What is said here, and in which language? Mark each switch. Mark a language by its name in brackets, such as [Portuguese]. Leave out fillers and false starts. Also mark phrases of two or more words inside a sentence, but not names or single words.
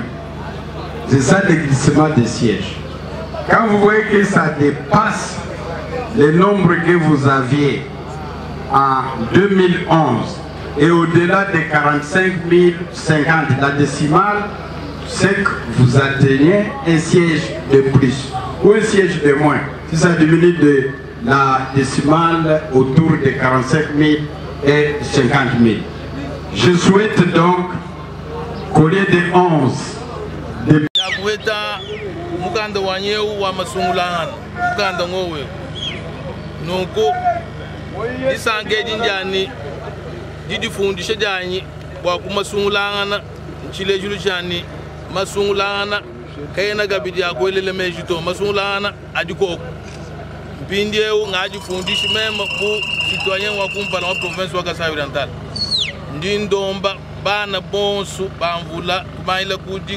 [French] C'est ça le glissement des sièges. Quand vous voyez que ça dépasse le nombre que vous aviez en 2011 et au-delà de 45 050, la décimale, c'est que vous atteignez un siège de plus ou un siège de moins. Si ça diminue de la décimale autour de 45 000 et 50 000. Je souhaite donc qu'au lieu de 11, de [Luba-Lulua] masungulana kayena gabidi akwelele mejito masungulana adiko bindeu ngaji fundishi mema bu citoyen wa kumpala wa province wa Kasai Oriental ndindomba bana bonsu bamvula kumaila kudik